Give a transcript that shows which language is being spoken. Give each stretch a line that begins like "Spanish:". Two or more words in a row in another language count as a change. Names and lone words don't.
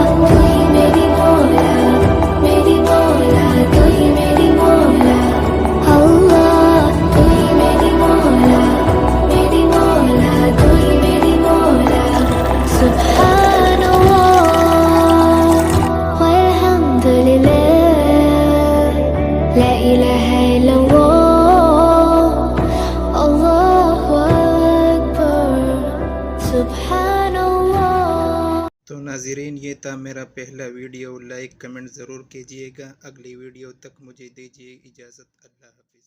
Urdu: تو ہی میری مولا تو ہی میری مولا اللہ. تو ہی میری مولا تو ہی میری مولا तू ही मेरी मौला।
Arabic: سبحان الله والحمد لله لا إله إلا الله الله أكبر. सुब्हानल्लाह।
Urdu: تو ناظرین، یہ تھا میرا پہلا ویڈیو۔ لائک کمنٹ ضرور کیجیے گا. اگلی ویڈیو تک مجھے دیجیے اجازت. अल्लाह।